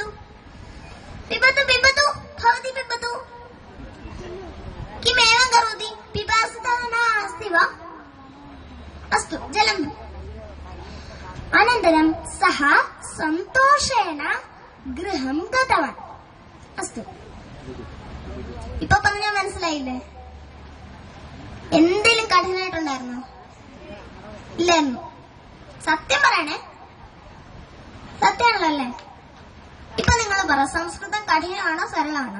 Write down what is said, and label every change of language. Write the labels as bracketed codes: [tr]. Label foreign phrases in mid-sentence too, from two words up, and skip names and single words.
[sa] पिबतु, पिबतु, भवती पिबतु. किमेवं करोति? पिपासितः नास्ति वा? अस्तु, जलम्. अनन्तरं सः सन्तोषेण गृहं गतवान्. अस्तु, [ml] ഇപ്പൊ പറഞ്ഞാൽ മനസ്സിലായില്ലേ? എന്തെങ്കിലും കഠിനായിട്ടുണ്ടായിരുന്നോ? ഇല്ലായിരുന്നു. സത്യം പറയണേ, സത്യമാണല്ലോ അല്ലേ? ഇപ്പൊ നിങ്ങൾ പറ, സംസ്കൃതം കഠിനമാണോ സരളമാണോ?